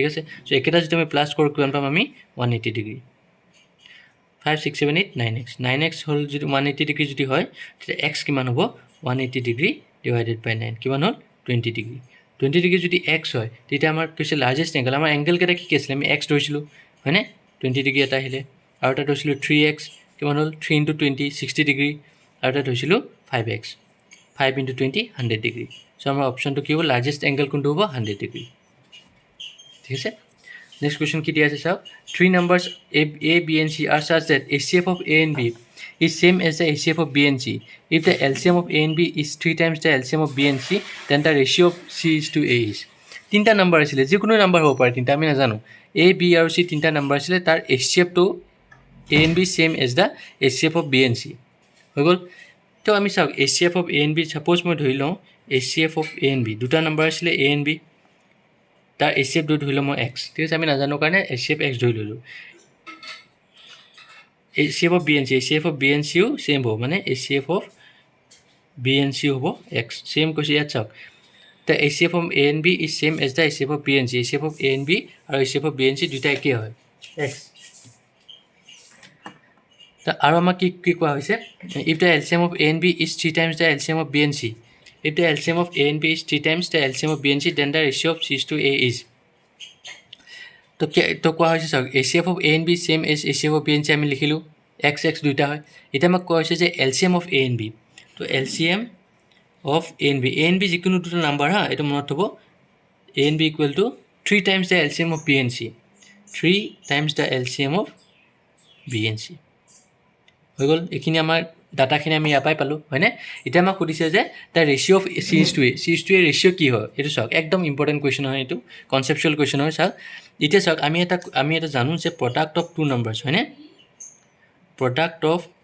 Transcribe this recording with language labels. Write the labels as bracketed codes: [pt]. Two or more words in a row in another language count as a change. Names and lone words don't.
[as] আছে চ' একেটা যদি আমি প্লাছ কৰোঁ কিমান পাম আমি 180 ডিগ্ৰী 5 6 7 8 9x 9x হ'ল যদি 180 ডিগ্ৰী যদি হয় তেতিয়া x কিমান হ'ব 180 ডিগ্ৰী [en] divided by [as] 9 কিমান হ'ল 20 ডিগ্ৰী 20 ডিগ্ৰী যদি x হয় তেতিয়া আমাৰ কৈছে [en] largest angle [as] আমাৰ এংগলকেইটা কি আছিলে আমি x ধৰিছিলোঁ হয়নে 20 ডিগ্ৰী এটা আহিলে আৰু এটা ধৰিছিলোঁ 3x কিমান হ'ল 3 × 20 60 ডিগ্ৰী আৰু এটা ধৰিছিলোঁ 5x 5 into 20 [en] 100 degree. So [as] আমাৰ অপশ্যনটো কি হ'ব [en] largest angle [as] কোনটো হ'ব [en] 100 degree. [as] ঠিক আছে [en] next question [as] কি দিয়া আছে চাওক [en] 3 numbers a b and c are such that HCF of a and b is same as the HCF of b and c. If the LCM of a and b is 3 times the LCM of b and c, then the ratio of c is to a is. [as] তিনিটা নাম্বাৰ আছিলে যিকোনো নাম্বাৰ হ'ব পাৰে তিনিটা আমি নাজানো a b আৰু c তিনিটা নাম্বাৰ আছিলে তাৰ HCF টো [en] a and b same as the HCF of b and c [as] হৈ গ'ল তো আমি চাওক [en] HCF of a and b [as] সাপোজ মই ধৰি লওঁ [en] HCF of a and b [as] দুটা নাম্বাৰ আছিলে [en] a and b [as] তাৰ HCF ধৰি লওঁ মই x ঠিক আছে আমি নাজানো কাৰণে HCF x ধৰি ললোঁ [en] HCF of b and c [as] ও সেম হ'ব মানে [en] HCF of b and c [as] হ'ব x সেম কৈছে ইয়াত চাওক [en] the HCF of a and b is same as the HCF of b and c. HCF of a and b আৰু HCF of b and c [as] দুটা একেই হয় x তা আৰু আমাক কি কোৱা হৈছে [en] if the LCM of a and b is 3 times the LCM of b and c. If the LCM of a and b is 3 times the LCM of b and c, then the ratio of c to a is. [as] তো কোৱা হৈছে চাওক [en] HCF of a and b same as HCF of b and c [as] আমি লিখিলোঁ x x দুইটা হয় এতিয়া আমাক কোৱা হৈছে যে LCM [en] of a and b [as] তো [en] LCM of a and b [as] যিকোনো দুটা নাম্বাৰ হা এটা মনত থব [en] a and b equal to 3 times the LCM of b and c 3 times the LCM of b and c [as] হৈ গ'ল এইখিনি আমাৰ ডাটাখিনি আমি ইয়াৰ পৰাই পালোঁ হয়নে এতিয়া আমাক সুধিছে যে [en] the ratio of c is to a [as] ৰেচিঅ' কি হয় এইটো চাওক একদম [en] important question [as] হয় এইটো [en] conceptual question [as] হয় চাওক এতিয়া চাওক আমি এটা জানো যে [en] product of two numbers [as] হয়নে [en] product of